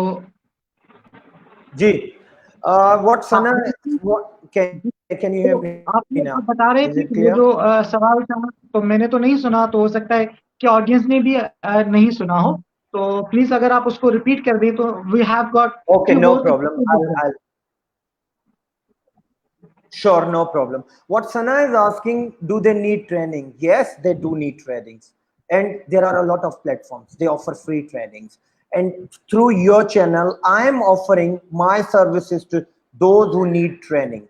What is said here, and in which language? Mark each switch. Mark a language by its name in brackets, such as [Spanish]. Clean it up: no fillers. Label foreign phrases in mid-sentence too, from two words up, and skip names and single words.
[Hindi] जी. [English] What Sana? [Hindi] हाँ, [English] What can you hear [Hindi] तो [English] me [Hindi] आप [English] now? [Hindi] आप बता रहे [English] Is [Hindi] थे [English] it [Hindi] कि वो [English] clear? [Hindi] जो सवाल था, तो मैंने तो नहीं सुना, तो हो सकता है कि ऑडियंस ने भी नहीं सुना हो. तो प्लीज अगर आप उसको रिपीट कर दें, तो [English] we have got Okay, फ्यू no मोर. problem. I'll Sure, no problem. What Sana is asking, do they need training? Yes, they do need trainings. And there are a lot of platforms. They offer free trainings. And through your channel, I am offering my services to those who need trainings.